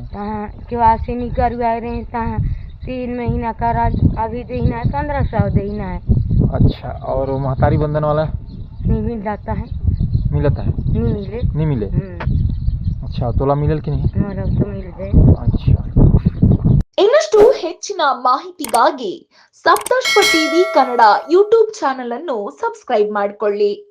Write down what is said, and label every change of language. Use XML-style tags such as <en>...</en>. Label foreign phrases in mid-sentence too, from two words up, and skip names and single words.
<hne>तहाँ केवासी नहीं करवाए रहे, तहाँ 3 महीना करा, अभी देना है 1500 देना है। अच्छा, और वो महतारी बंधन वाला नहीं मिल जाता है। मिलता है? नहीं मिले। नहीं मिले। अच्छा, तोला मिलल कि नहीं? मतलब तो मिल गए। अच्छा,</hne> <kn>ಇನ್ನಷ್ಟು ಹೆಚ್ಚಿನ ಮಾಹಿತಿಗಾಗಿ ಸಪ್ತರ್ಷಿ ಟಿವಿ ಕನ್ನಡ ಯೂಟ್ಯೂಬ್ ಚಾನೆಲ್ ಅನ್ನು ಸಬ್ಸ್ಕ್ರೈಬ್ ಮಾಡಿಕೊಳ್ಳಿ.</kn>